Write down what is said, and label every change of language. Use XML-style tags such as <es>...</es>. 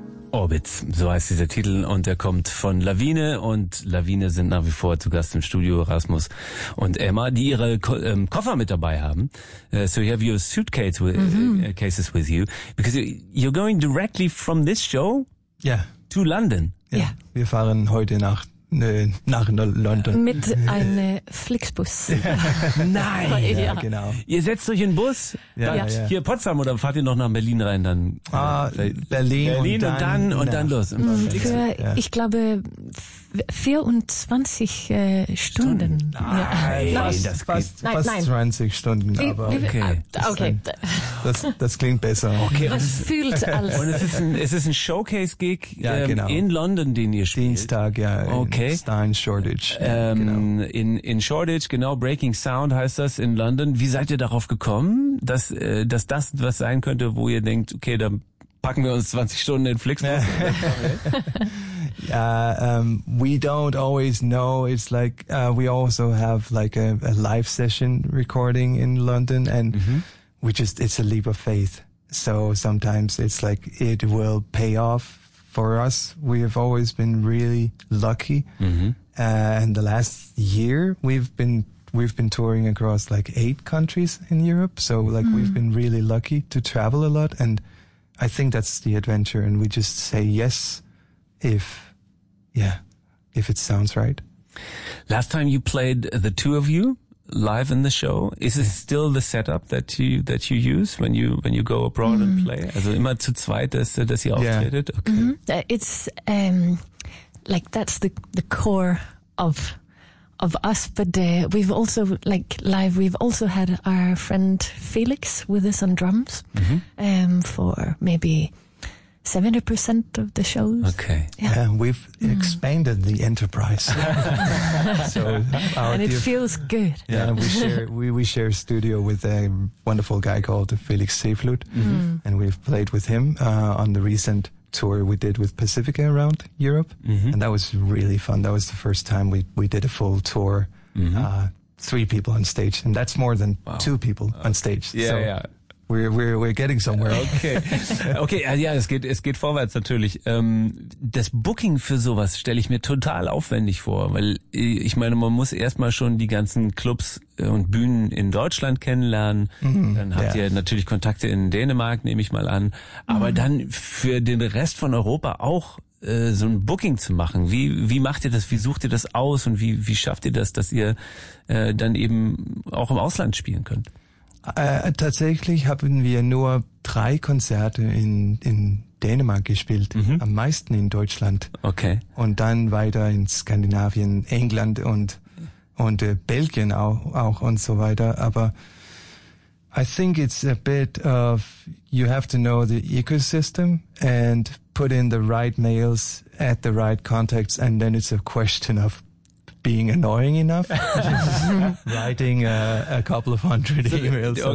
<de>Orbits, so heißt dieser Titel, und der kommt von Lawine, und Lawine sind nach wie vor zu Gast im Studio, Rasmus und Emma, die ihre Koffer mit dabei haben.</de> <en>So you have your suitcase with, cases with you, because you're going directly from this show to London. Yeah.</en> <de>Wir fahren heute nach London. Mit einem Flixbus. Nein! Ja, genau. Ihr setzt euch in den Bus, hier in Potsdam, oder fahrt ihr noch nach Berlin rein? Dann Berlin und dann, los. Für, ich glaube, 24 Stunden. Fast 20 Stunden, aber okay. Das klingt besser. Okay. Was fühlt alles? Und es ist ein Showcase-Gig in London, den ihr spielt. Dienstag, Okay. Stein Shortage. In Shortage, Breaking Sound heißt das in London. Wie seid ihr darauf gekommen, dass das was sein könnte, wo ihr denkt, okay, da packen wir uns 20 Stunden in Flixbus?</de> <en>We don't always know. It's like we also have like a live session recording in London, and it's a leap of faith. So sometimes it's like it will pay off. For us, we have always been really lucky. And the last year we've been touring across like 8 countries in Europe. So like we've been really lucky to travel a lot, and I think that's the adventure. And we just say yes if it sounds right. Last time you played, the two of you live in the show, is it still the setup that you use when you go abroad and play?</en> <de>Also immer zu zweit, dass ihr auftretet? Okay.</de> <en>It's like that's the core of us, but we've also we've also had our friend Felix with us on drums for maybe 70% of the shows. Okay. Yeah, we've expanded the enterprise. So feels good. Yeah, we share a studio with a wonderful guy called Felix Seeflut, and we've played with him on the recent tour we did with Pacifica around Europe, and that was really fun. That was the first time we did a full tour, 3 people on stage, and that's more than 2 people on stage. We're getting somewhere.</en> <de>Okay, es geht vorwärts natürlich. Das Booking für sowas stelle ich mir total aufwendig vor, weil ich meine, man muss erstmal schon die ganzen Clubs und Bühnen in Deutschland kennenlernen. Dann habt ihr natürlich Kontakte in Dänemark, nehme ich mal an. Aber dann für den Rest von Europa auch so ein Booking zu machen. Wie macht ihr das? Wie sucht ihr das aus? Und wie schafft ihr das, dass ihr dann eben auch im Ausland spielen könnt? Tatsächlich haben wir nur 3 Konzerte in Dänemark gespielt, am meisten in Deutschland. Okay. Und dann weiter in Skandinavien, England und Belgien auch und so weiter. Aber</de> <en>I think it's a bit of, you have to know the ecosystem and put in the right mails at the right contacts, and then it's a question of being annoying enough, writing a couple of hundred emails.</en>